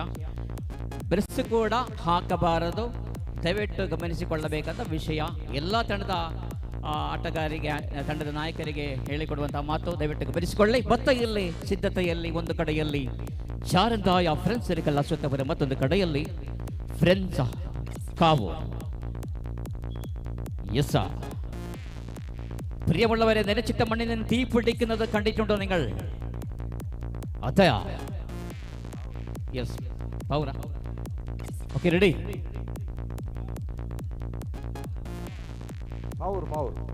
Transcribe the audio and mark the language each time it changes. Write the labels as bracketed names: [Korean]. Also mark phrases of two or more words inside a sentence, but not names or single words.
[Kannada] ಬ್ರೆಸ್ ಕೂಡ ಹಾಕಬಾರದು, ದಯವಿಟ್ಟು ಗಮನಿಸಿಕೊಳ್ಳಬೇಕಂತ ವಿಷಯ. ಎಲ್ಲ ತಂಡದ ಆಟಗಾರರಿಗೆ, ತಂಡದ ನಾಯಕರಿಗೆ ಹೇಳಿಕೊಡುವಂತಹ ಮಾತು ದಯವಿಟ್ಟು ಗಮನಿಸಿಕೊಳ್ಳಿ. ಬತ್ತಯಲ್ಲಿ ಸಿದ್ಧತೆಯಲ್ಲಿ ಒಂದು ಕಡೆಯಲ್ಲಿ ಜಾರಂದಾಯ ಫ್ರೆಂಡ್ಸ್ ಸರ್ಕಲ್ ಅಶ್ವತ್ಥಪುರ, ಮತ್ತೊಂದು ಕಡೆಯಲ್ಲಿ ಫ್ರೆಂಡ್ಸ್ കാവൂർ. [Malayalam] പ്രിയമുള്ളവരെ, നനച്ചിട്ട മണ്ണിൽ നിന്ന് തീ പിടിക്കുന്നത് കണ്ടിട്ടുണ്ടോ നിങ്ങൾ? അതെയാ, യെസ്. പൗര, [English] okay, ready? [Malayalam] പാവൂർ